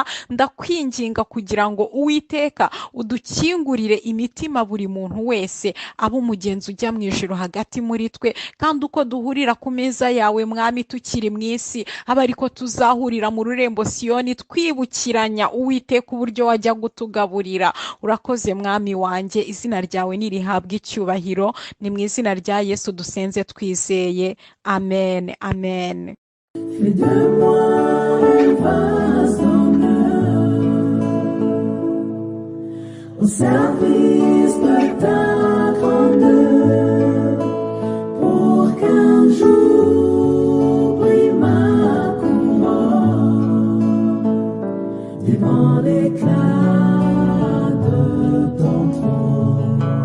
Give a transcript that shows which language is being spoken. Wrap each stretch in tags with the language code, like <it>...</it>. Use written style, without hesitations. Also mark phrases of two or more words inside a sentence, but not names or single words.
<rw>Ndakwinginga kugira ngo Uwiteka udukingurire imitima buri muntu wese, abo umugenzi ujya mu ijuru hagati muri twe, kandi uko duhurira ku meza yawe Mwami tukiri mu isi, aba ariko tuzahurira mu rurembo Siyoni twibukiranya Uwiteka uburyo wajya gutugaburira. Urakoze Mwami wanjye, izina ryawe nirihabwe icyubahiro. Ni mu izina rya Yesu dusenze twizeye, amen, amen.</rw> <fr>Fais de moi un vase d'honneur au service de ta grandeur, pour qu'un jour brille ma couronne devant l'éclat de ton trône.</fr>